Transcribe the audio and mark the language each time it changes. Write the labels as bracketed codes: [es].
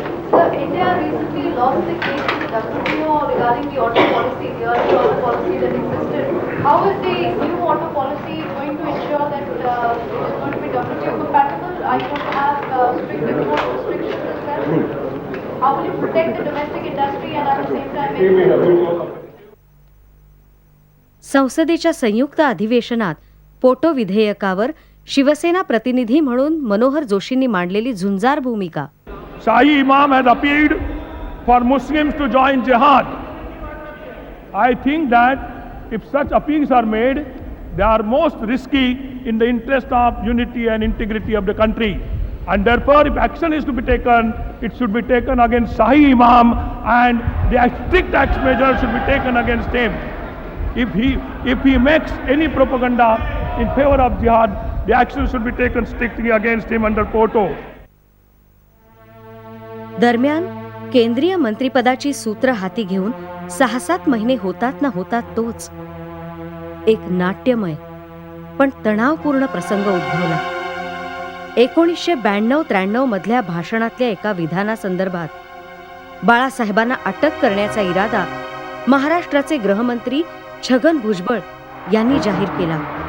[en] Sir, India recently lost the case to the WTO regarding the auto policy, the earlier auto policy that existed. How is the new auto policy going to ensure that it is going to be WTO compatible? Are you going to have strict import restrictions as well? How will you protect the domestic industry and at the same time [mr] संसदेच्या संयुक्त अधिवेशनात पोटो विधेयकावर शिवसेना प्रतिनिधी म्हणून मनोहर जोशींनी मांडलेली झुंजार भूमिका. [en] Shahi Imam has appealed for Muslims to join jihad. I think that if such appeals are made, they are most risky in the interest of unity and integrity of the country. And therefore, if action is to be taken, it should be taken against Shahi Imam, and the strict action measures should be taken against him. If he makes any propaganda in favor of jihad, the action should be taken strictly against him under POTO. [mr] दरम्यान केंद्रीय मंत्रिपदाची सूत्र हाती घेऊन 6-7 महिने होतात ना होतात तोच एक नाट्यमय पण तणावपूर्ण प्रसंग उद्भवला. 1992-93 मधल्या भाषणातल्या एका विधानासंदर्भात बाळासाहेबांना अटक करण्याचा इरादा महाराष्ट्राचे गृहमंत्री छगन भुजबळ यांनी जाहीर केला.